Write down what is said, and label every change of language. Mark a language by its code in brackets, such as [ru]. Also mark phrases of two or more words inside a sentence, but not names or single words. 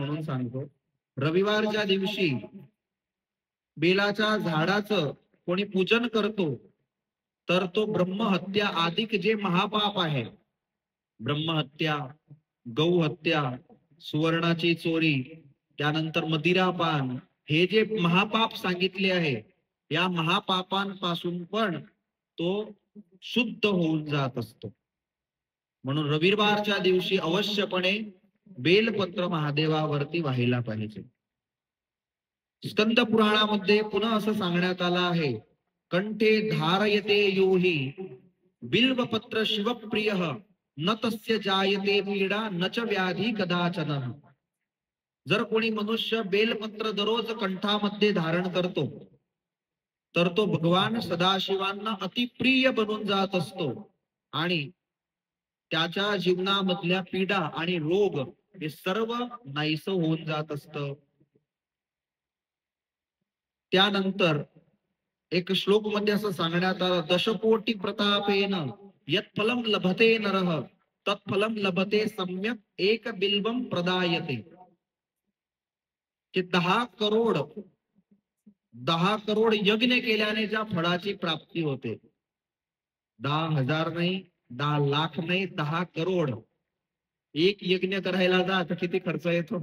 [mr] म्हणून सांगतो, रविवारच्या दिवशी बेलाच्या झाडाचं कोणी पूजन करतो तर तो ब्रह्महत्या अधिक जे महापाप आहे, ब्रह्महत्या, गौहत्या, सुवर्णाची चोरी, त्यानंतर मदिरापान, हे जे महापाप सांगितले आहे या महापापांपासून पण तो शुद्ध होऊन जात असतो. म्हणून रविवारच्या दिवशी अवश्यपणे बेलपत्र महादेवावरती व्हायला पाहिजे. स्कंद पुराणामध्ये पुन्हा असं सांगण्यात आलं आहे, [sa] कंठे धारयते योही बिल्वपत्र शिवप्रिय न तस्य जायते पीडा न च व्याधी कदाचन. [mr] जर कोणी मनुष्य बेलपत्र दररोज कंठामध्ये धारण करतो तर तो भगवान सदाशिवांना अतिप्रिय बनून जात असतो आणि त्याच्या जीवनामधल्या पीडा आणि रोग हे सर्व नाहीस होऊन जात असतं. त्यानंतर एक श्लोक मध्ये असं सांगण्यात आलं, [sa] दशकोटी प्रतापेन यत्फलम लभते नरः तत्फलम लभते सम्यक एक बिल्वम प्रदायते. [mr] की 10 करोड यज्ञ केल्याने ज्या फळाची प्राप्ती होते, 10,000 नाही, 10 लाख नाही, 10 करोड. एक यज्ञ करायला जा तर किती खर्च येतो?